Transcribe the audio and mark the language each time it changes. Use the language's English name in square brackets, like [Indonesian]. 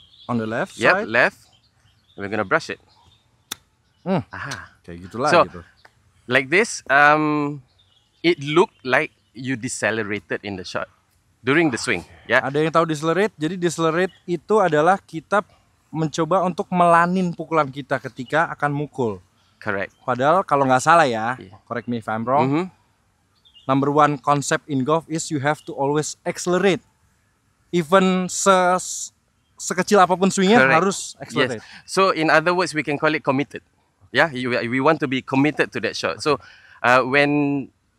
[English] On the left side? Yep, left. We're gonna brush it. [Indonesian] Kayak gitulah gitu. [English] Like this, it looked like you decelerated in the shot during the swing. [Indonesian] Ada yang tahu decelerate? Jadi decelerate itu adalah kita mencoba untuk melanin pukulan kita ketika akan mukul. [English] Correct. [Indonesian] Padahal kalau nggak salah ya, [English] Yeah. correct me if I'm wrong, Mm-hmm. number one concept in golf is you have to always accelerate. Even [Indonesian] sekecil apapun swingnya [English] Correct. [Indonesian] harus accelerate. [English] Yes. So in other words, we can call it committed. Yeah, we want to be committed to that shot. So when